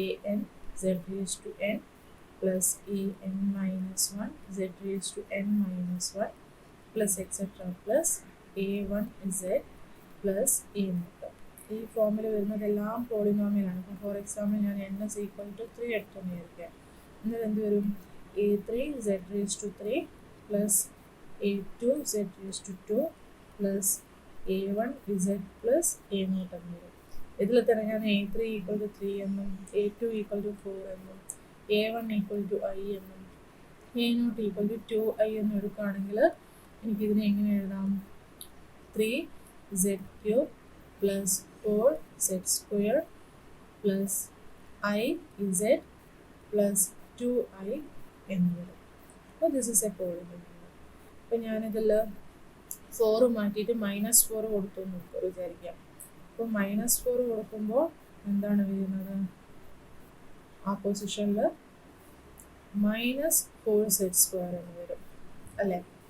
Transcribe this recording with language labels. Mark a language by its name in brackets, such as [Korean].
[English] an z⁻n plus an-1 z⁻n-1 plus etc plus a1z plus a0. [Malayalam] ഈ ഫോമിൽ വരുന്നതെല്ലാം പോളിനോമിയലാണ്. ഇപ്പോൾ ഫോർ എക്സാമ്പിൾ ഞാൻ [English] n is equal to 3 [Malayalam] എടുത്തെന്ന് വിചാരിക്കാം. എന്നാൽ എന്ത് വരും? [English] a3 z⁻3 plus a2 z⁻2 plus a1 z plus a0 [Malayalam] എന്ന് വരും. ഇതിൽ തന്നെ ഞാൻ a3 ഈക്വൽ ടു 3 എന്നും a2 ഈക്വൽ ടു 4 എന്നും a1 ഈക്വൽ ടു i എന്നും a0 ഈക്വൽ ടു 2i എന്നും എടുക്കുകയാണെങ്കിൽ എനിക്കിതിനെ എങ്ങനെ എഴുതാം? [English] 3z³ plus 4z² plus iz plus 2i [Malayalam] എന്ന് വരും. [English] അപ്പോൾ this is a polynomial. [Malayalam] അപ്പോൾ ഞാനിതിൽ 4 മാറ്റിയിട്ട് -4 കൊടുത്തു എന്ന് വിചാരിക്കാം. അപ്പോൾ -4 കൊടുക്കുമ്പോൾ എന്താണ് വരുന്നത്? ആ പൊസിഷനിൽ -4z² എന്ന് വരും അല്ലേ?